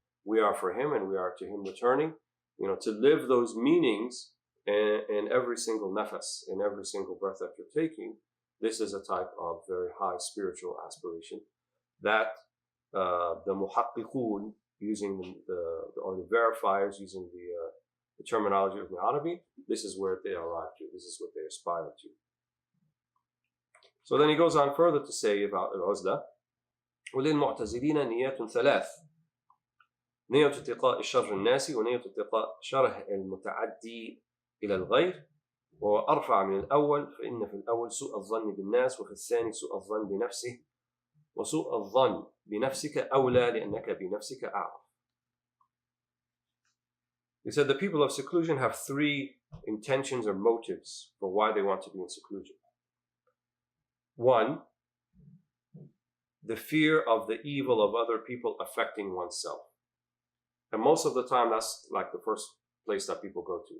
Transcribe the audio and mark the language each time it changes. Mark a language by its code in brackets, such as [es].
[en] We are for Him and we are to Him returning. To live those meanings in every single nafas, in every single breath that you're taking, this is a type of very high spiritual aspiration that the muhaqqiqun, using the verifiers, using the terminology of Ibn Arabi, this is where they arrive to. This is what they aspire to. So then he goes on further to say about al-uzla. [ar] وَلِلْمُعْتَزِلِينَ نِيَّةٌ ثَلَاث نية اتقاء الشر الناس ونية اتقاء شره المتعدي إلى الغير وأرفع من الأول فإن في الأول سوء الظن بالناس وفي الثاني سوء الظن بنفسه وسوء الظن بنفسك أولى لأنك بنفسك أعرف. [en] He said the people of seclusion have three intentions or motives for why they want to be in seclusion. One, the fear of the evil of other people affecting oneself. And most of the time, that's like the first place that people go to.